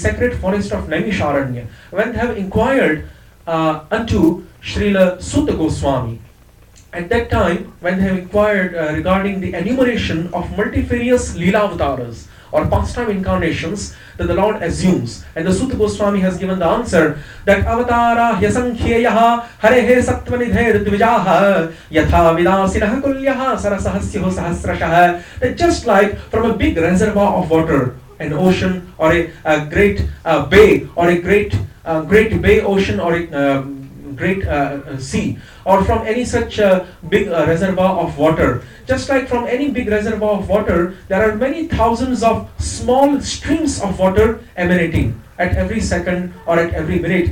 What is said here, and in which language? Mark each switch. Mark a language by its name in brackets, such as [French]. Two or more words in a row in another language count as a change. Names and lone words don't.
[English] sacred forest of Naimisharanya, when they have inquired unto Srila Sutta Goswami, at that time, when they have inquired regarding the enumeration of multifarious [Sanskrit] Leela Avataras [English] or pastime incarnations that the Lord assumes, and the Sutta Goswami has given the answer that [Sanskrit] Avatara Hyasankheyaha Harehe Satvanidhe Ritvijaha Yatha Vidasinah Kulyaha Sarasahasyaho Sahasrashaha, [English] that just like from a big reservoir of water, an ocean or a great bay or a great bay ocean or a great sea, or from any such big reservoir of water, just like from any big reservoir of water, there are many thousands of small streams of water emanating at every second or at every minute.